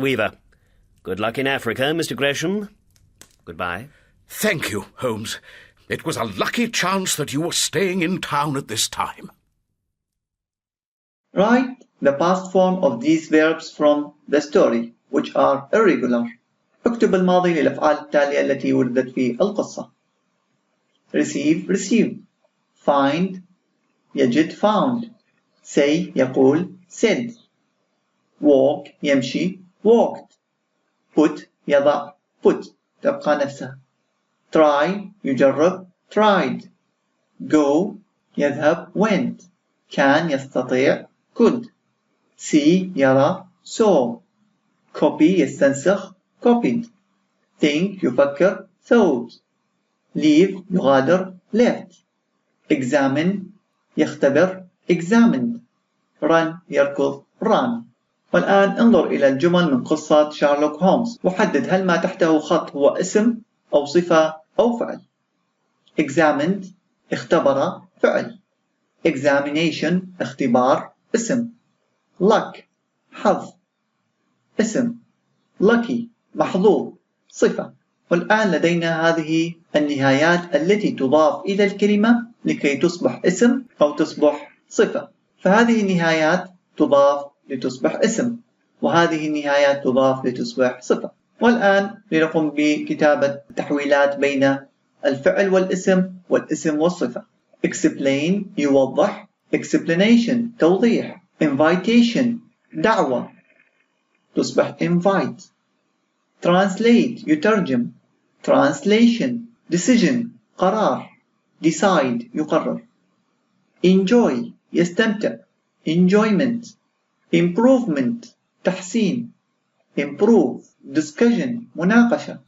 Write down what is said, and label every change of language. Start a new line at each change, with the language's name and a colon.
English: Weaver. Good luck in Africa, Mr. Gresham. Goodbye. Thank you, Holmes. It was a lucky chance that you were staying in town at this time. Write the past form of these verbs from the story, which are irregular.
Arabic: اكتب الماضي للأفعال التالية التي وردت في القصة.
English: Receive, received. Find, يجد, found. Say, يقول, said. Walk, يمشي, walked.
Arabic: Put, يضع, put. تبقى نفسها.
English: Try, يجرب, tried. Go, يذهب, went. Can, يستطيع, could. See, يرى, saw. Copy, يستنسخ, copied. Think, يفكر, thought. Leave, يغادر, left. Examine, يختبر, examined. Run, يركض, run.
Arabic: والآن انظر إلى الجمل من قصة شارلوك هولمز وحدد هل ما تحته خط هو اسم أو صفة أو فعل. Examined اختبر فعل. Examination اختبار اسم. Luck حظ اسم. Lucky محظوظ صفة. والآن لدينا هذه النهايات التي تضاف إلى الكلمة لكي تصبح اسم أو تصبح صفة. فهذه النهايات تضاف لتصبح اسم وهذه النهايات تضاف لتصبح صفة. والآن لنقوم بكتابة تحويلات بين الفعل والاسم والاسم والصفة. Explain يوضح. Explanation توضيح. Invitation دعوة تصبح invite. Translate يترجم.
English: Translation decision قرار. Decide يقرر. Enjoy يستمتع. Enjoyment.
Arabic: Improvement تحسين.
English: Improve discussion مناقشة.